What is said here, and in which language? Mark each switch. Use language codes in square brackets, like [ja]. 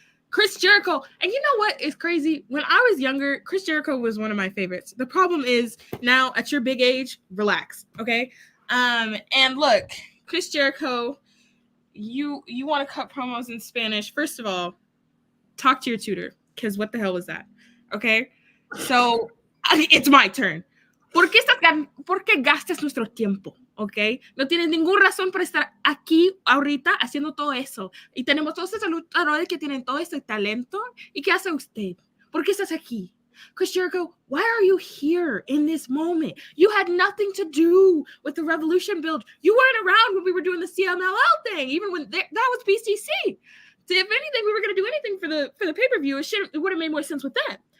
[en] Chris Jericho, and you know what is crazy? When I was younger, Chris Jericho was one of my favorites. The problem is now at your big age, relax, okay? And look, Chris Jericho, you want to cut promos in Spanish? First of all, talk to your tutor, because what the hell was that? Okay, so it's my turn. [es] ¿Por qué gastas nuestro tiempo? ¿Ok? No tienes ninguna razón para estar aquí ahorita haciendo todo eso. Y tenemos todos esos luchadores que tienen todo ese talento. ¿Y qué hace usted? ¿Por qué estás aquí? [en] Chris Jericho, why are you here in this moment? You had nothing to do with the Revolution build. You weren't around when we were doing the CMLL thing, even when that was BCC. So if anything, we were going to do anything for the pay-per-view, it would have made more sense with them.